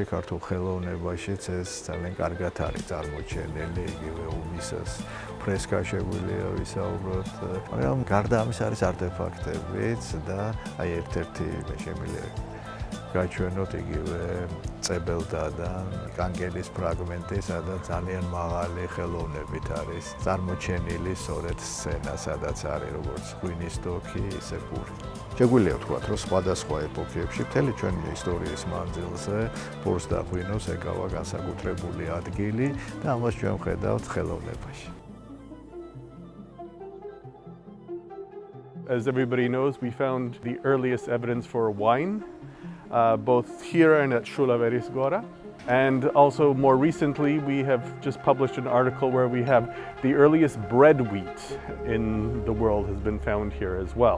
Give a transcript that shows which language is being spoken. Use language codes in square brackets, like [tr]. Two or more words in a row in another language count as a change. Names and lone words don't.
[ka] ქართულ ხელოვნებაშიც ეს ძალიან კარგად არის წარმოჩენილი, იგივე ომისას ფრესკა შეგვიძლია ვისაუბროთ, მაგრამ გარდა ამის არის არტეფაქტებიც და აი ერთ-ერთი შემიძლია გაჩვენოთ იგივე წებელთა და კანკელის ფრაგმენტი, სადაც ძალიან მაღალი ხელოვნებით არის წარმოჩენილი სწორედ სცენა, სადაც არის როგორც ღვინის დოქი, ისე პური. შეგვიძლია ვთქვათ, რომ სხვადასხვა ეპოქებში მთელი ჩვენი ისტორიის მანძილზე პურს და ღვინოს ეკავა განსაკუთრებული ადგილი და ამას ჩვენ ვხედავთ ხელოვნებაში. [en] As everybody knows, we found the earliest evidence for wine. Both here and at Shulaveris Gora. And also more recently, we have just published an article where we have the earliest bread wheat in the world has been found here as well.